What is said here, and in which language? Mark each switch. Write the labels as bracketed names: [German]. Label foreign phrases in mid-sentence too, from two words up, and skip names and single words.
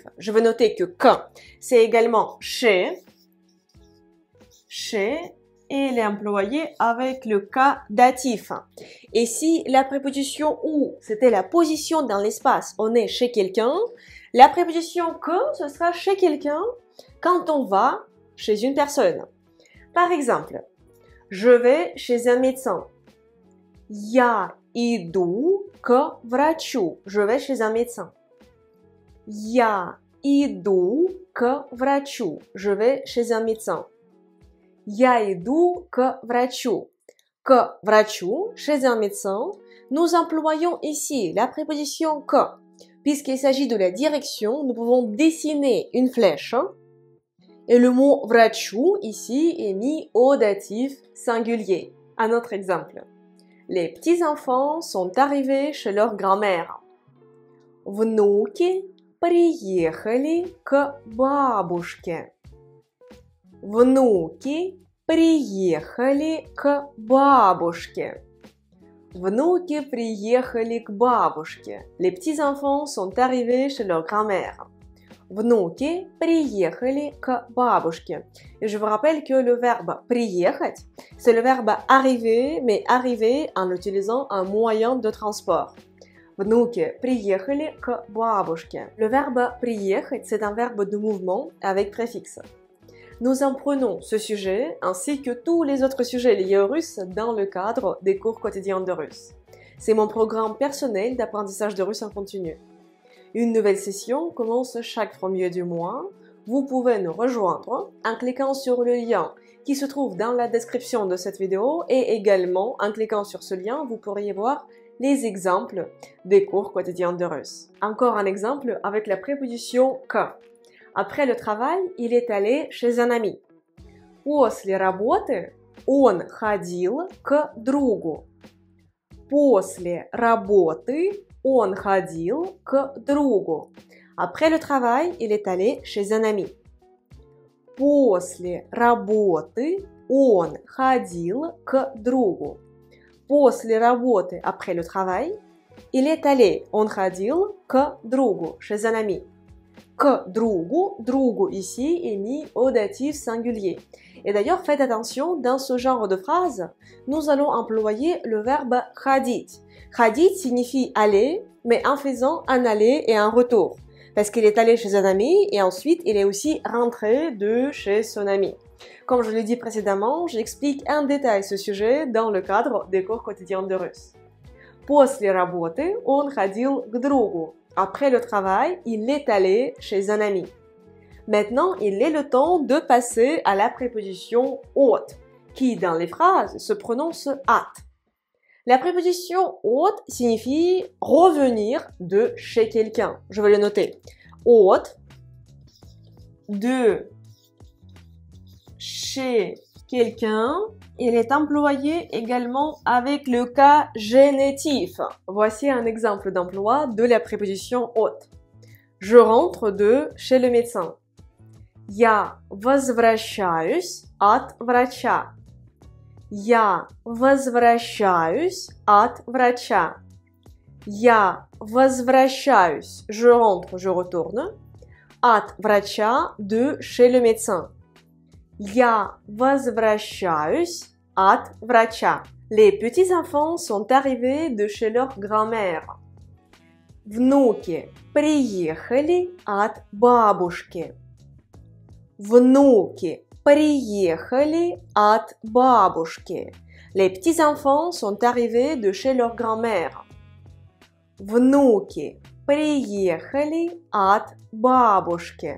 [French] Je vais noter que c'est également chez et elle est employée avec le cas datif. Et si la préposition ou, c'était la position dans l'espace, on est chez quelqu'un, la préposition que, ce sera chez quelqu'un quand on va chez une personne. Par exemple, je vais chez un médecin. [Russian] Я иду к врачу. [French] Je vais chez un médecin. [Russian] Я иду к врачу. [French] Je vais chez un médecin. [Russian] Я иду к врачу. К врачу, [French] chez un médecin, nous employons ici la préposition que. Puisqu'il s'agit de la direction, nous pouvons dessiner une flèche Et le mot врачу ici est mis au datif singulier. Un autre exemple. Les petits-enfants sont arrivés chez leur grand-mère. [Russian] Внуки приехали к бабушке. Внуки приехали к бабушке. Внуки приехали к бабушке. [French] Les petits-enfants sont arrivés chez leur grand-mère. [Russian] Внуки приехали к бабушке. [French] Et je vous rappelle que le verbe приехать, c'est le verbe arriver, mais arriver en utilisant un moyen de transport. [Russian] Внуки приехали к бабушке. [French] Le verbe приехать, c'est un verbe de mouvement avec préfixe. Nous apprenons ce sujet ainsi que tous les autres sujets liés au russe dans le cadre des cours quotidiens de russe. C'est mon programme personnel d'apprentissage de russe en continu. Une nouvelle session commence chaque premier du mois. Vous pouvez nous rejoindre en cliquant sur le lien qui se trouve dans la description de cette vidéo et également en cliquant sur ce lien, vous pourriez voir les exemples des cours quotidiens de russe. Encore un exemple avec la préposition « que ». Après le travail, il est allé chez un ami. [Russian] После работы он ходил к другу. После работы он ходил к другу. [French] Après le travail, il est allé chez un ami. [Russian] После работы он ходил к другу. После работы, [French] après le travail, il est allé, [Russian] он ходил к другу, [French] chez un ami. [Russian] К другу, другу [French] ici est mis au datif singulier. Et d'ailleurs, faites attention, dans ce genre de phrase, nous allons employer le verbe ходить. Ходить signifie aller, mais en faisant un aller et un retour. Parce qu'il est allé chez un ami et ensuite il est aussi rentré de chez son ami. Comme je l'ai dit précédemment, j'explique en détail ce sujet dans le cadre des cours quotidiens de russe. [Russian] После работы он ходил к другу. [French] Après le travail, il est allé chez un ami. Maintenant, il est le temps de passer à la préposition от, qui dans les phrases se prononce at. La préposition от signifie revenir de chez quelqu'un. Je vais le noter. От, de chez quelqu'un. Il est employé également avec le cas génitif. Voici un exemple d'emploi de la préposition от. Je rentre de chez le médecin. [Russian] Я возвращаюсь от врача. Я возвращаюсь от врача. Я возвращаюсь, [French] je rentre, je retourne. [Russian] От врача, [French] de chez le médecin. [Russian] Я возвращаюсь от врача. [French] Les petits-enfants sont arrivés de chez leur grand-mère. [Russian] Внуки приехали от бабушки. Внуки приехали от бабушки. [French] Les petits-enfants sont arrivés de chez leur grand-mère. [Russian] Внуки приехали от бабушки.